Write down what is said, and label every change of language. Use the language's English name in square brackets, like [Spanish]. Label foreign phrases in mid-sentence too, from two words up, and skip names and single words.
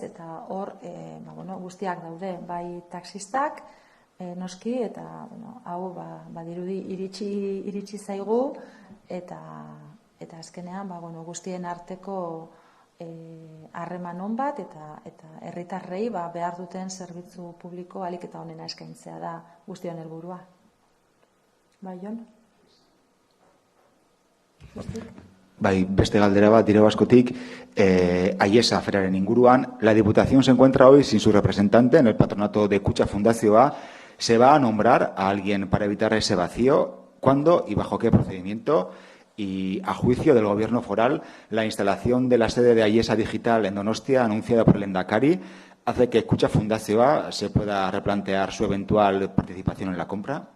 [Basque] Eta hor, guztiak daude, bai taxistak, noski, eta hau badirudi iritsi zaigu, eta azkenean guztien arteko harreman on bat eta herritarrei behar duten zerbitzu publiko ahalik eta onena eskaintzea da guztion helburua. Bai, Jon? Bai, beste galdera bat dire baskotik, Aiesa aferaren inguruan, [Spanish] la Diputación se encuentra hoy sin su representante en el patronato de Kutxa Fundazioa. ¿Se va a nombrar a alguien para evitar ese vacío? ¿Cuándo y bajo qué procedimiento? Y a juicio del Gobierno foral, la instalación de la sede de Aiesa Digital en Donostia, anunciada por el Lehendakari, hace que Kutxa Fundazioa se pueda replantear su eventual participación en la compra.